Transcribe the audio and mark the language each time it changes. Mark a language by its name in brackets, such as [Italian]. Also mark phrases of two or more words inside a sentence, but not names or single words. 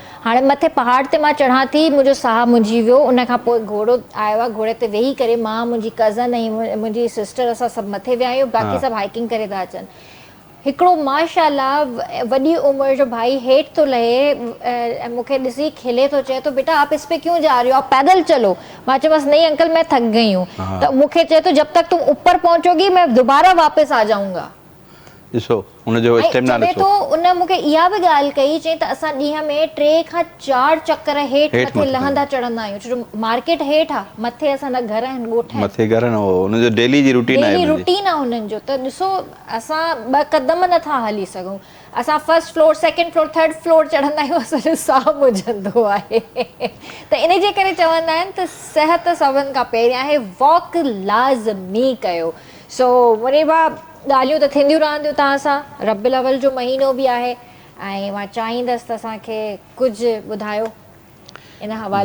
[Sindhi] हाणे मथे पहाड़ ते मां चढ़ां थी, मुंहिंजो साहु मुंहिंजी वियो, उन खां पोइ घोड़ो आयो आहे, घोड़े ते वेही करे मां, मुंहिंजी कज़न ऐं मुंहिंजी सिस्टर, असां सभु मथे विया आहियूं, बाक़ी सभु हाइकिंग करे था अचनि। हिकिड़ो माशाल्लाह वॾी उमिरि जो भाई हेठि थो लहे, मूंखे ॾिसी खिले थो, चए थो [Urdu] بیٹا آپ اس پہ کیوں جا رہے ہو، آپ پیدل چلو. [Sindhi] मां चयोमांसि [Urdu] نہیں انکل میں تھک گئی ہوں. [Sindhi] त मूंखे चए थो [Urdu] جب تک تم اوپر پہنچو گی میں دوبارہ واپس آ جاؤں گا. [Sindhi] ॾिसो हुनजो स्टेमिना चवे ॾिसो। थो, उन मूंखे इहा बि ॻाल्हि कई, चई त असां ॾींहं में 3 खां 4 चकर हेठि मथे लहंदा चढ़ंदा आहियूं, छो जो मार्केट हेठि आहे, मथे असांजा घर आहिनि, ॻोठ आहिनि, मथे घर न हो, हुनजो डेली जी रूटीन आहे, [English] daily routine [Sindhi] आहे हुननि जो। त ॾिसो असां 2 क़दम नथा हली सघूं, असां [English] 1st floor 2nd floor 3rd floor [Sindhi] चढ़ंदा आहियूं, असांजो साहु मुंझंदो आहे। त इन जे करे चवंदा आहिनि त सिहत सभिनि खां पहिरियां आहे, वॉक लाज़मी कयो। सो मुनीबा, ॻाल्हियूं त थींदियूं रहंदियूं तव्हां सां, रबिउल अव्वल जो महीनो बि आहे, ऐं मां चाहींदसि त असांखे कुझु ॿुधायो इन हवाले